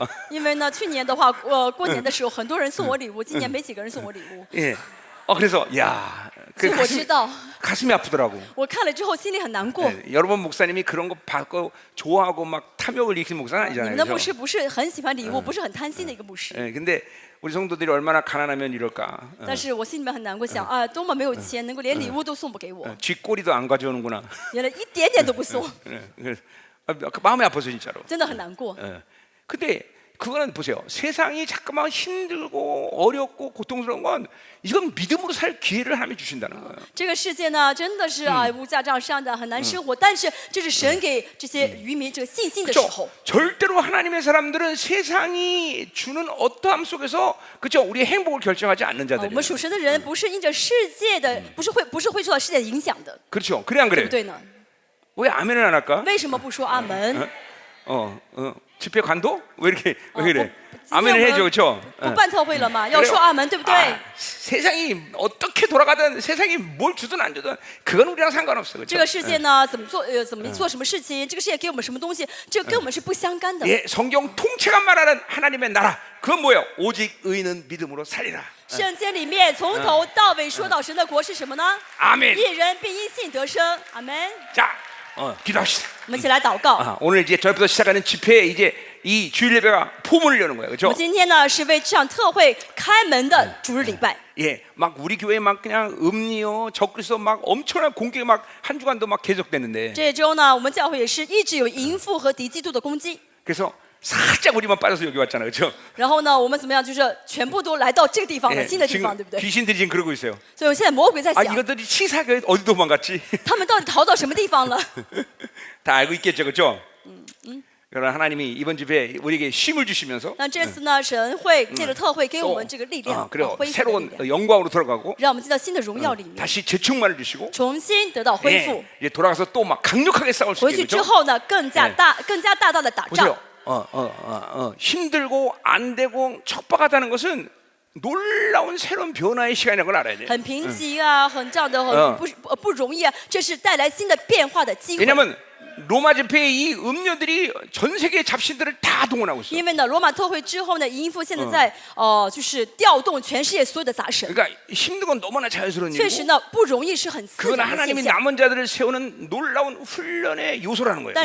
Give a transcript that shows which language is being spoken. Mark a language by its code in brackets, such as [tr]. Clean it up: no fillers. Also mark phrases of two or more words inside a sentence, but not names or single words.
[zh] 因为呢，去年的话，过年的时候很多人送我礼物，今年没几个人送我礼物。 [ko] 예. 그래서 야, [zh] 所以我知道， [ko] 가슴이 아프더라고. [zh] 我看了之后心里很难过。 [ko] 네, 여러분 목사님이 그런 거 받고 좋아하고 막 탐욕을 일으키는 목사는 [zh] 你 [ko] 아니잖아요. [zh] 们的牧 [ko] 그렇죠? [zh] 师不是很喜欢礼物，不是很贪心的一个牧师。 [ko] 예, 근데 우리 성도들이 얼마나 가난하면 이럴까? [zh] 但是我心里面很难过，想啊，多么没有钱，能够连礼物都送不给我， [ko] 쥐꼬리도 안 가져오는구나. [zh] 原来一点点都不送， [ko] 예, 마음이 아파서 진짜로. [zh] 真的很难过。 [ko] 예. 근데 그거는 보세요. 세상이 잠깐만 힘들고 어렵고 고통스러운 건 이건 믿음으로 살 기회를 하나님이 주신다는 거예요. [zh] 这个世界呢，真的是啊，物价涨上的很难生活，但是这是神给这些渔民这个信心的时 [ko] 그렇죠? [zh] 候。 [ko] 절대로 하나님의 사람들은 세상이 주는 어떠함 속에서 그렇죠? 우리의 행복을 결정하지 않는 [zh] 我 [ko] 자들이에요. [zh] 们属神的人不是因着世界的，不是会受到世界的影响的， [ko] 그렇죠? 그래 안 [zh] 对 [ko] 그래? [zh] 不对呢？ [ko] 왜 아멘을 안 할까? [zh] 为什么不说阿门？ [ko] 집회 관도? 왜 이렇게 왜 그래? [zh] 今天 [ko] 아멘을 [zh] 我 [ko] 해줘, [zh] 们 [ko] 그렇죠? [zh] 不办特会了吗？要说阿门，对不对？ [ko] 세상이 어떻게 돌아가든 세상이 뭘 주든 안 주든 그건 우리랑 상관없어, [zh] 这 [ko] 그렇죠? [zh] 个世界呢，怎么做怎么做什么事情？这个世界给我们什么东西？这个跟我们是不相干的。 [ko] 예, 성경 통째가 말하는 하나님의 나라 그건 뭐예요? 오직 의는 믿음으로 살리라. [zh] 圣经里面从头到尾说到神的国是什么呢？ [ko] 아멘. [zh] 一人必因信得生。阿门。 [ko] 자, 기도합시다. [zh] 我们一起来祷告。 [ko] 오늘 이제 저부터 시작하는 집회에 이제 이 주일 예배가 포문을 여는 거예요, [zh] 我 [ko] 그렇죠? [zh] 们今天呢是为这场特会开门的主日礼拜。 [ko] 예, 막 우리 교회 막 그냥 음료 적그리스도 막 엄청난 공격이 막 한 주간도 막 계속됐는데 [zh] 这周呢，我们教会也是一直有淫妇和敌基督的攻击。 [ko] 그래서 살짝 우리만 빠져서 여기 왔잖아요, 그렇죠? [zh] 然后呢，我们怎么样？就是全部都来到这个地方了， [ko] 예, [zh] 新的地 [ko] 지금 [zh] 方，对不对？ [ko] 귀신들이 지금 그러고 있어요. [zh] 所以我现在魔鬼在 아 想， [ko] 이것들이 치사하게 어디 도망갔지? [zh] 他们到底逃到什么地方了？ [ko] 다 알고 있겠죠, 그렇죠? 그러나 하나님이 이번 집회에 우리에게 힘을 주시면서 [zh] 那这次呢，神会借着特会给我 [ko] 또 [zh] 们这个力量， [ko] 그리고 [zh] 恢复的力 [ko] 새로운 [zh] 量， [ko] 영광으로 들어가고 [zh] 让我们进到新的荣耀里面， [ko] 다시 재충만을 주시고 [zh] 重新得到恢复 [ko] 예, 。 이제 돌아가서 또 막 강력하게 싸울 수 [zh] 回去 [ko] 있게 [zh] 之 [ko] 그렇죠? [zh] 后呢，更加大大的打仗 [ko] 보세요. 。 힘들고 안 되고 척박하다는 것은 놀라운 새로운 변화의 시간이라는 걸 알아야 돼요. [zh] 很贫瘠啊，很这样的不容易啊，这是带来新的变化的机会。 [ko] 왜냐하면 로마 집회의 이 음료들이 전 세계 잡신들을 다 동원하고 있어요. [zh] 因为呢，罗马特会之后呢，淫妇现在在就是调动全世界所有的杂神。 [ko] 그러니까 힘든 건 너무나 자연스러운 [zh] 确实 [ko] 일이고 [zh] 呢，不容易，是很自 [ko] 그건 [zh] 然的 [ko] 하나님이 [zh] 现象。 [ko] 남은 자들을 세우는 놀라운 훈련의 요소라는 거예요.